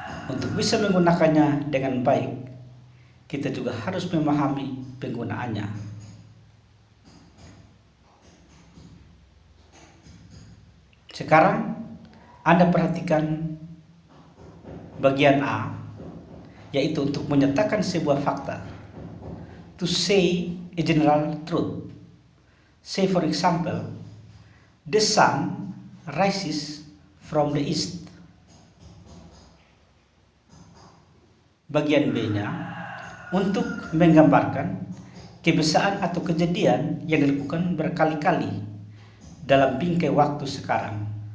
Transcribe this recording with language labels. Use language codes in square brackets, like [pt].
[id] Untuk bisa menggunakannya dengan baik, kita juga harus memahami penggunaannya. Sekarang Anda perhatikan bagian A, yaitu untuk menyatakan sebuah fakta. [en] To say a general truth. Say for example, the sun rises from the east. [id] Bagian B-nya, untuk menggambarkan kebiasaan atau kejadian yang dilakukan berkali-kali dalam bingkai waktu sekarang.